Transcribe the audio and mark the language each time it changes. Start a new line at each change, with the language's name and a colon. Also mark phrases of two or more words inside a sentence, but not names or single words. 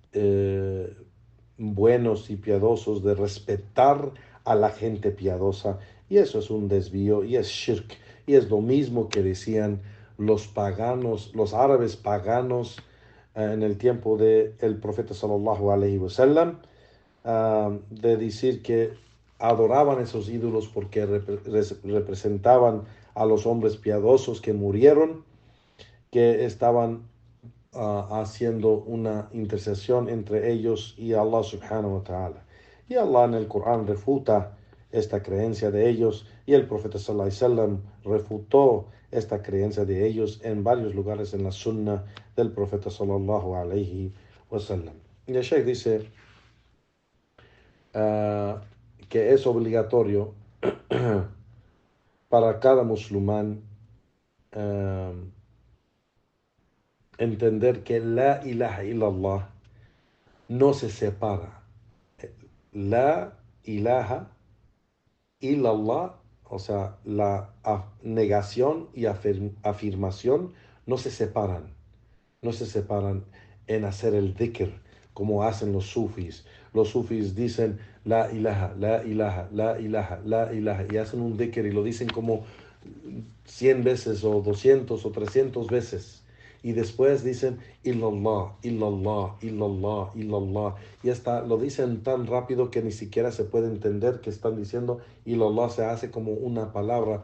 Spanish: buenos y piadosos de respetar a la gente piadosa, y eso es un desvío y es shirk, y es lo mismo que decían los paganos, los árabes paganos en el tiempo del profeta
Arabic: صلى الله عليه وسلم,
Spanish: de decir que adoraban esos ídolos porque representaban a los hombres piadosos que murieron, que estaban haciendo una intercesión entre ellos y Allah
Arabic: سبحانه وتعالى.
Spanish: Y Allah en el Corán refuta esta creencia de ellos, y el profeta
Arabic: صلى الله عليه وسلم
Spanish: refutó esta creencia de ellos en varios lugares en la sunna del profeta
Arabic: صلى الله عليه وسلم.
Spanish: Y el Sheikh dice que es obligatorio para cada musulmán entender que
Arabic: لا إله إلا الله
Spanish: no se separa.
Arabic: لا إله إلا الله,
Spanish: o sea, la negación y afirmación no se separan. No se separan en hacer el dhikr como hacen los sufis. Los sufis dicen
Arabic: لا إله، لا إله، لا إله، لا إله,
Spanish: y hacen un dhikr y lo dicen como 100 veces o 200 o 300 veces. Y después dicen
Arabic: إلا الله، إلا الله، إلا الله، إلا الله.
Spanish: Y hasta lo dicen tan rápido que ni siquiera se puede entender que están diciendo illallah, se hace como una palabra.